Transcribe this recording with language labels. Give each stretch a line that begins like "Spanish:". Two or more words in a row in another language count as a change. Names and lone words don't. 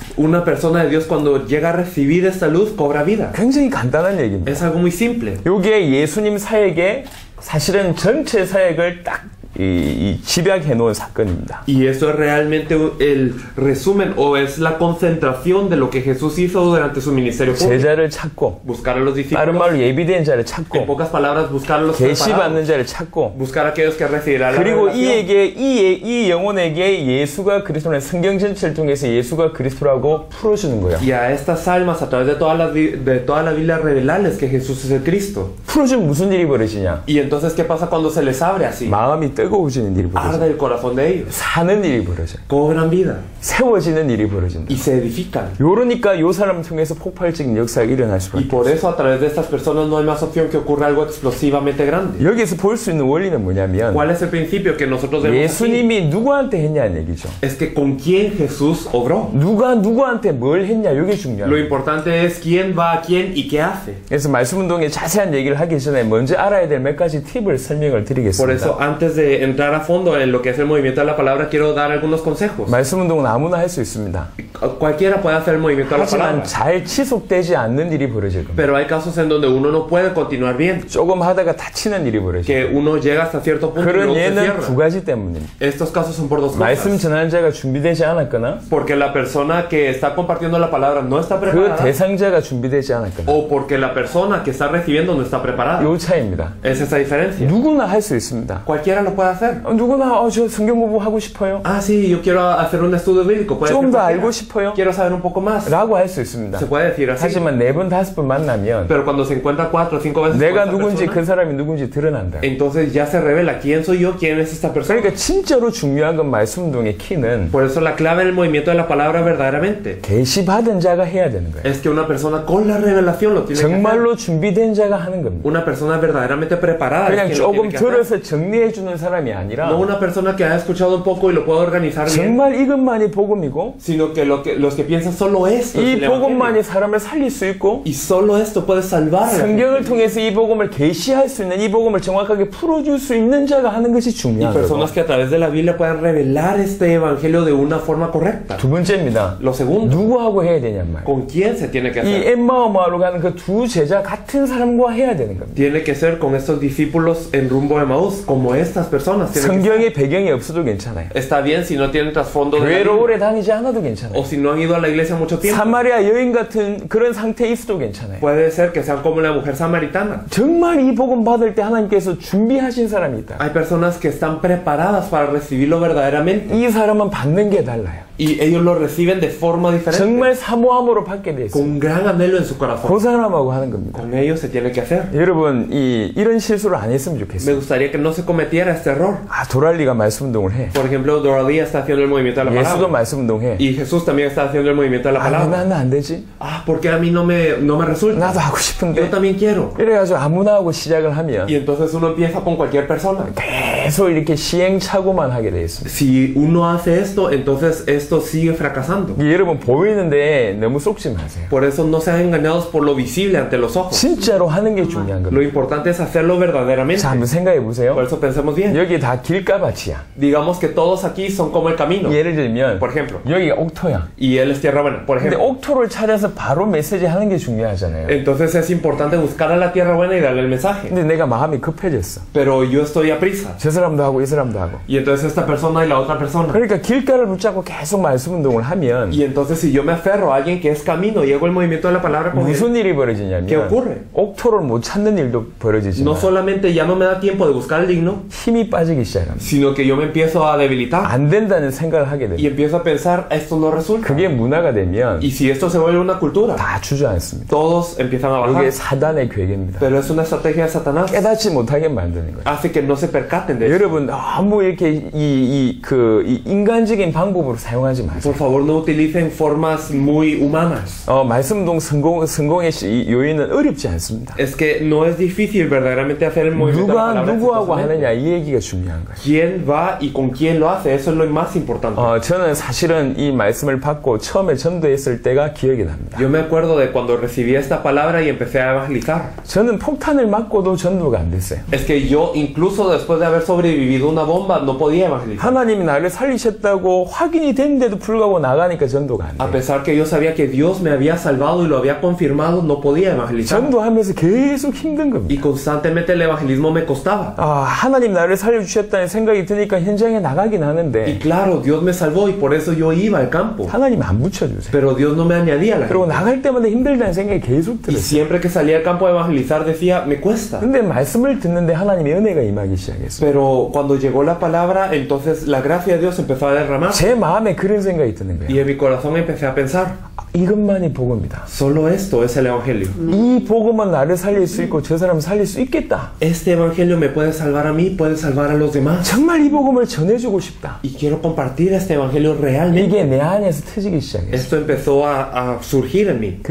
Spanish: Una persona de Dios, cuando llega a recibir esta luz, cobra vida.
Korean: 굉장히 간단한 얘기입니다.
Spanish: Es algo muy simple.
Korean: 이게 예수님 사역의 사실은 전체 사역을 딱 집약해 놓은 사건입니다.
Spanish: Y eso es realmente el resumen o es la concentración de lo que Jesús hizo durante su ministerio público.
Korean: 제자를 찾고
Spanish: Buscar a los
Korean: 다른
Spanish: discípulos.
Korean: 말로 예비된 자를
Spanish: En
Korean: 찾고
Spanish: pocas palabras, buscar a los
Korean: 계시받는
Spanish: preparados.
Korean: 자를 찾고
Spanish: Buscar a aquellos que recibirán la
Korean: 그리고
Spanish: revelación.
Korean: 이에게 이 영혼에게 예수가 그리스도라는 성경 전체를 통해서 예수가 그리스도라고 풀어주는 거예요.
Spanish: Y a estas almas, a través de toda la Biblia, revelarles que Jesús es el Cristo.
Korean: 풀어주면 무슨 일이 벌어지냐?
Spanish: Y entonces, ¿qué pasa cuando se les abre así?
Korean: 마음이 뜨거워지는 일이 벌어져요.
Spanish: arde el corazón de ellos.
Korean: 사는 일이 벌어져요.
Spanish: Cobran vida
Korean: 세워지는 일이 벌어진다.
Spanish: y se edifican.
Korean: 요러니까 요 사람을 통해서 폭발적인 역사가 일어날
Spanish: Y
Korean: 수밖에
Spanish: por eso a través de estas personas no hay más opción que ocurra algo explosivamente grande.
Korean: 여기서 볼 수 있는 원리는 뭐냐면
Spanish: ¿Cuál es el principio que nosotros vemos aquí?
Korean: 예수님이 누구한테 했냐는 얘기죠.
Spanish: Es que con quién Jesús obró.
Korean: 누가 누구한테 뭘 했냐 이게 중요해요.
Spanish: Lo importante es quién va a quién y qué hace.
Korean: 그래서 말씀 운동에 자세한 얘기를 하기 전에 먼저 알아야 될 몇 가지 팁을 설명을
Spanish: Por
Korean: 드리겠습니다.
Spanish: eso, antes de entrar a fondo en lo que es el movimiento de la palabra, quiero dar algunos consejos.
Korean: 말씀 운동은 아무나 할 수 있습니다.
Spanish: Cualquiera puede hacer el movimiento de la
Korean: 하지만
Spanish: palabra,
Korean: 잘 지속되지 않는 일이 벌어질 겁니다.
Spanish: pero hay casos en donde uno no puede continuar bien,
Korean: 조금 하다가 다치는 일이 벌어질
Spanish: que
Korean: 겁니다.
Spanish: uno llega hasta cierto punto y
Korean: 그런
Spanish: luego se
Korean: 예는 두
Spanish: cierra.
Korean: 가지 때문입니다.
Spanish: Estos casos son por dos
Korean: 말씀
Spanish: cosas.
Korean: 전하는 자가 준비되지 않았거나
Spanish: Porque la persona que está compartiendo la palabra no está
Korean: 그
Spanish: preparada,
Korean: 대상자가 준비되지 않았거나
Spanish: o porque la persona que está recibiendo no está preparada.
Korean: 요 차이입니다.
Spanish: Es esa diferencia.
Korean: 누구나 할 수 있습니다.
Spanish: Cualquiera lo puede hacer.
Korean: 누구나 저 성경 공부하고 싶어요.
Spanish: Ah, sí, yo quiero hacer un estudio bíblico. Puede ser
Korean: 좀 더
Spanish: cualquiera.
Korean: 알고 싶어요.
Spanish: Quiero saber un poco más.
Korean: 라고 할 수 있습니다.
Spanish: Se puede decir así.
Korean: 하지만 4번, 5번 만나면
Spanish: Pero cuando se encuentra 4 o 5 veces con
Korean: 내가
Spanish: esta
Korean: 누군지
Spanish: persona,
Korean: 그 사람이 누군지 드러난다.
Spanish: entonces ya se revela quién soy yo, quién es esta persona.
Korean: 그러니까 진짜로 중요한 건 말씀 운동의 키는
Spanish: Por eso la clave en el movimiento de la palabra verdaderamente
Korean: 계시받은 자가 해야 되는 거예요.
Spanish: es que una persona con la revelación lo tiene que hacer.
Korean: 정말로 준비된 자가 하는 겁니다.
Spanish: Una persona verdaderamente preparada es
Korean: 그냥
Spanish: quien lo
Korean: 조금
Spanish: tiene que hacer.
Korean: 들어서 정리해 주는 사람이 아니라
Spanish: No una persona que ha escuchado un poco y lo puede organizar bien,
Korean: 정말 이것만이 복음이고
Spanish: sino que los que piensan solo esto es
Korean: 이
Spanish: el evangelio.
Korean: 복음만이 사람을 살릴 수 있고
Spanish: Y solo esto puede salvar a la gente.
Korean: 성경을 통해서 이 복음을 계시할 수 있는 이 복음을 정확하게 풀어줄 수 있는 자가 하는 것이
Spanish: Y
Korean: 중요한 거고.
Spanish: personas que a través de la Biblia puedan revelar este evangelio de una forma correcta.
Korean: 두 번째입니다.
Spanish: Lo segundo,
Korean: 누구하고 해야 되냔 말이에요.
Spanish: ¿con quién se tiene que
Korean: 이
Spanish: hacer?
Korean: 엠마오마로 가는 그 두 제자 같은 사람과 해야 되는 겁니다.
Spanish: Tiene que ser con estos discípulos en rumbo de Maús, como estas personas. Tiene que ser.
Korean: 성경의 배경이 없어도 괜찮아요.
Spanish: Está bien si no tienen trasfondo de la
Korean: 교회로
Spanish: Biblia,
Korean: 오래 다니지 않아도 괜찮아요.
Spanish: o si no han ido a la iglesia mucho tiempo.
Korean: 사마리아 여인 같은 그런 상태에 있어도 괜찮아요.
Spanish: Puede ser que sean como la mujer samaritana.
Korean: 정말 이 복음 받을 때 하나님께서 준비하신 사람이 있다.
Spanish: Hay personas que están preparadas para recibirlo verdaderamente
Korean: 이 사람은 받는 게 달라요.
Spanish: y ellos lo reciben de forma diferente,
Korean: 정말 사모함으로 받게 돼 있어요.
Spanish: con gran anhelo en su corazón.
Korean: 그 사람하고 하는 겁니다.
Spanish: Con ellos se tiene que hacer.
Korean: 여러분 이런 실수를 안 했으면
Spanish: Me
Korean: 좋겠어요.
Spanish: gustaría que no se cometiera este error.
Korean: 도랄리가 말씀 운동을 해.
Spanish: Por ejemplo, Doralía está haciendo el movimiento de la
Korean: 예수도
Spanish: palabra
Korean: 말씀 운동해.
Spanish: y Jesús también está haciendo el movimiento de la
Korean: 왜
Spanish: palabra.
Korean: 나는 안 되지?
Spanish: Ah, ¿por qué a mí no me resulta?
Korean: 나도 하고
Spanish: Yo
Korean: 싶은데.
Spanish: también quiero.
Korean: 이래가지고 아무나 하고 시작을 하면
Spanish: Y entonces uno empieza con cualquier persona.
Korean: 계속 이렇게 시행착오만 하게 돼 있습니다.
Spanish: Si uno hace esto, entonces esto sigue fracasando.
Korean: 여러분 보이는데 너무 쏙지 마세요.
Spanish: Por eso no sean engañados por lo visible ante los ojos.
Korean: 진짜로 하는 게 중요한
Spanish: Lo
Korean: 겁니다.
Spanish: importante es hacerlo verdaderamente.
Korean: 자, 한번 생각해 보세요.
Spanish: Por eso pensemos bien.
Korean: 여기 다 길가밭이야.
Spanish: Digamos que todos aquí son como el camino.
Korean: 예를 들면
Spanish: Por ejemplo.
Korean: 여기가 옥토야.
Spanish: Y él es tierra buena, por
Korean: 근데
Spanish: ejemplo.
Korean: 옥토를 찾아서 바로 메시지 하는 게 중요하잖아요.
Spanish: Entonces es importante buscar a la tierra buena y darle el mensaje.
Korean: 근데 내가 마음이 급해졌어.
Spanish: Pero yo estoy a prisa.
Korean: 저 사람도 하고 이 사람도 하고.
Spanish: Y entonces esta persona y la otra persona.
Korean: 그러니까 길가를 붙잡고 계속 말씀 운동을 하면
Spanish: Y entonces si yo me aferro a alguien que es camino y hago el movimiento de la palabra con él,
Korean: 무슨 일이
Spanish: ¿qué
Korean: 벌어지냐면
Spanish: ocurre?
Korean: 옥토를 못 찾는 일도
Spanish: No
Korean: 벌어지지만
Spanish: solamente ya no me da tiempo de buscar el digno,
Korean: 힘이 빠지기 시작합니다.
Spanish: sino que yo me empiezo a debilitar
Korean: 안 된다는 생각을 하게
Spanish: y
Korean: 됩니다.
Spanish: empiezo a pensar, esto no resulta.
Korean: 그게 문화가 되면
Spanish: Y si esto se vuelve una cultura,
Korean: 다 주저앉습니다.
Spanish: todos empiezan a bajar.
Korean: 이게 사단의 괴계입니다.
Spanish: Pero es una estrategia de Satanás.
Korean: 깨닫지 못하게 만드는 거예요.
Spanish: Hace que no se percaten de eso.
Korean: 여러분 너무 이렇게 이 인간적인 방법으로 사용하지 마세요.
Spanish: Por favor, no utilicen formas muy humanas.
Korean: 말씀동 성공의 요인은 어렵지 않습니다.
Spanish: Es que no es difícil verdaderamente hacer el movimiento de la
Korean: 누가
Spanish: palabra
Korean: 누구하고
Spanish: exitosamente.
Korean: 하느냐 이 얘기가 중요한 거예요.
Spanish: ¿Quién va y con quién lo hace? Eso es lo más importante.
Korean: 저는 사실은 이 말씀을 받고 처음에 전도했을 때가 기억이 납니다.
Spanish: Yo me acuerdo de cuando recibí esta palabra y empecé a evangelizar.
Korean: 저는 폭탄을 맞고도 전도가 안 됐어요.
Spanish: Es que yo, incluso después de haber sobrevivido una bomba, no podía evangelizar.
Korean: 하나님이 나를 살리셨다고 확인이 됐는데도 불구하고 나가니까 전도가 안
Spanish: A
Korean: 돼요.
Spanish: pesar que yo sabía que Dios me había salvado y lo había confirmado, no podía evangelizar.
Korean: 전도하면서 계속 힘든 겁니다.
Spanish: Y constantemente el evangelismo me costaba.
Korean: 하나님 나를 살려주셨다는 생각이 드니까 현장에 나가긴
Spanish: Y
Korean: 하는데
Spanish: claro, Dios me salvó y por eso yo iba al campo.
Korean: 하나님 안 붙여주세요.
Spanish: Pero Dios no me añadía a la
Korean: 그리고
Spanish: gente.
Korean: 나갈 때마다 힘들다는 생각이 계속
Spanish: Y
Korean: 들었어요.
Spanish: siempre que salía al campo a evangelizar decía, me cuesta.
Korean: 근데 말씀을 듣는데 하나님의 은혜가 임하기 시작했어요.
Spanish: Pero cuando llegó la palabra, entonces la gracia de Dios empezó a derramar.
Korean: 제 마음에 그런 생각이 드는
Spanish: Y
Korean: 거예요.
Spanish: en mi corazón empecé a pensar,
Korean: 이것만이 복음이다.
Spanish: Solo esto es el Evangelio.
Korean: 이 복음은 나를 살릴 수 있고 저 사람 살릴 수 있겠다.
Spanish: Este Evangelio me puede salvar a mí, puede salvar a los demás.
Korean: 정말 이 복음을 전해주고 싶다.
Spanish: Y quiero compartir este Evangelio realmente.
Korean: 이게 내 안에서 터지기 시작했어.
Spanish: Esto empezó a surgir en mí.